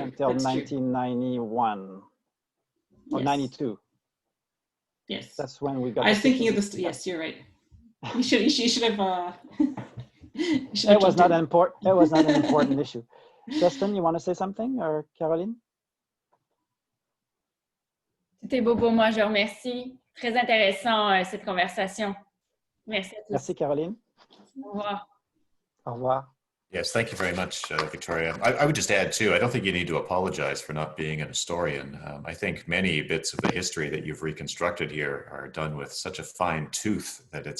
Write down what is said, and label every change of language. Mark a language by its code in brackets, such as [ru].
[en] Until 1991 or 92. Yes. That's when we got. I was thinking of this. Yes, you're right. You should have. It was not an important issue. Dustin, you want to say something, or Caroline? [fr] C'était beau pour moi, je vous remercie. Très intéressant cette conversation. Merci à tous. Merci, Caroline. Au revoir. Au revoir. [en] Yes, thank you very much, Victoria. I would just add, too, I don't think you need to apologize for not being an historian. I think many bits of the history that you've reconstructed here are done with such a fine tooth that it's actually extremely interesting and admirable.